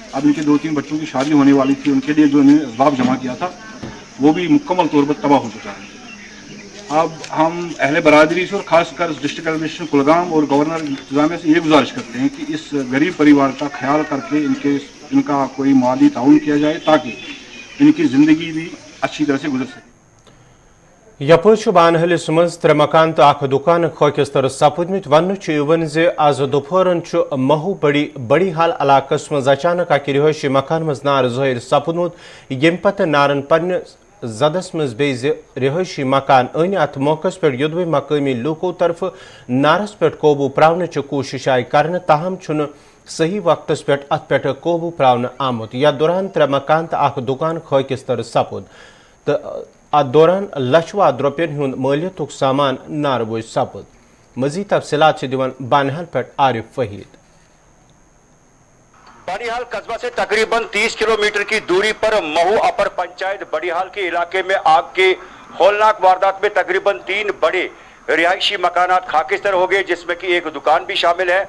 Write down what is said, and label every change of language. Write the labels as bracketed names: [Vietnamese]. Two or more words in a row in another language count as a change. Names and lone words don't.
[Hindi] अब इनके 2-3 बच्चों की शादी होने वाली थी, उनके लिए जो इन्होंने असबाब जमा किया था वो भी मुकम्मल तौर पर तबाह हो चुका है। अब हम अहले बरादरी से और ख़ासकर [English] district administration [Hindi] कुलगाम और गवर्नर इंतजामिया से ये गुजारिश करते हैं कि इस गरीब परिवार का ख्याल करके इनका कोई माली ताउन किया जाए ताकि इनकी ज़िंदगी भी अच्छी तरह से गुजर सके। [Kashmiri] यपच बानहलिस मज 3 मकान तो अख दुकान खकिस्तर सपदमित। वन आज दोपहरन महू बड़ी हाल इलाकस मज अचानक अक रिहायशी मकान मज नार ज़ाहिर सपदमुत यम पत नारन पन्ने जदस मज बेज रिहायशी मकान अन। अत मौके पे योदवे मकामी लूकों तरफ नारस पे काबू प्रावन कोशिश आई कर, ताहम सही वक्तस पे अत पे काबू प्रावन आमुत। या दौरान 3 मकान तो अख दुकान खकिस्तर सपुद तो अत दौरान लक्षवाद रुपयन हुंद मालियतुक सामान नार बोझ सपुद। मजीद तफसीलात दिवान बानिहाल पे आरिफ फहीद। [Hindi] बड़ीहाल कस्बा से तकरीबन 30 किलोमीटर की दूरी पर महू अपर पंचायत बड़ीहाल के इलाके में आग के होलनाक वारदात में तकरीबन 3 बड़े रिहायशी मकानात खाकिस्तर हो गए, जिसमें कि एक दुकान भी शामिल है।